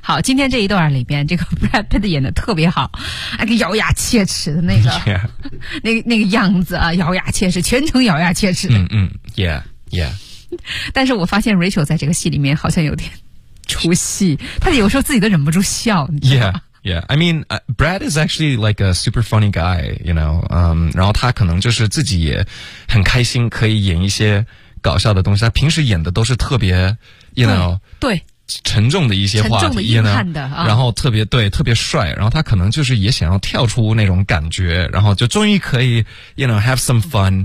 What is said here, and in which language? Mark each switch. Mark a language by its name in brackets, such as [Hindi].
[Chinese] 好，今天这一段里边，这个 Brad Pitt 演的特别好，那个咬牙切齿的那个， yeah. 那个样子啊，咬牙切齿，全程咬牙切齿的。嗯、mm-hmm. 嗯 ，Yeah Yeah. 但是我发现 Rachel 在这个戏里面好像有点出戏，她有时候自己都忍不住笑。 [English] Yeah Yeah. I mean, Brad is actually like a super funny guy, you know. [Chinese] 然后他可能就是自己也很开心，可以演一些搞笑的东西。他平时演的都是特别 ，you know，对，沉重的一些话，沉重的硬汉的， you know? 然后特别对，特别帅。然后他可能就是也想要跳出那种感觉，然后就终于可以 ，you know， [English] have some fun.